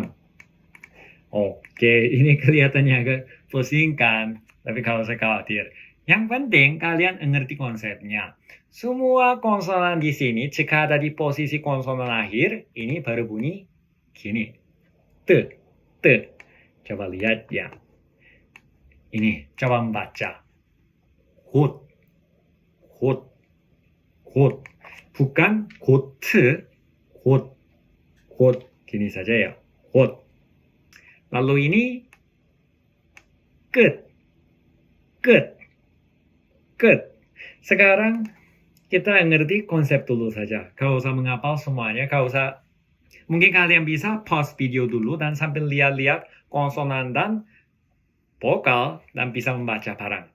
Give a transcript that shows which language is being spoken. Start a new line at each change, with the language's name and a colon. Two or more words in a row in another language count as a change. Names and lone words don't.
Indonesian: Oke, ini kelihatannya agak pusing kan, tapi kalau saya khawatir. Yang penting kalian ngerti konsepnya. Semua konsonan di sini jika ada di posisi konsonan akhir, ini baru bunyi gini. T, T. Coba lihat ya. Ini, coba membaca.
Korean: 곧, 곧, 곧. Bukan 곧, 곧, 곧.
Indonesian: Gini saja ya. 곧. Lalu ini
Korean: 끝, 끝, 끝.
Indonesian: Sekarang kita ngerti konsep dulu saja. Gak usah menghafal semuanya. Gak usah. Mungkin kalian bisa pause video dulu dan sambil lihat-lihat konsonan dan vokal dan bisa membaca barang.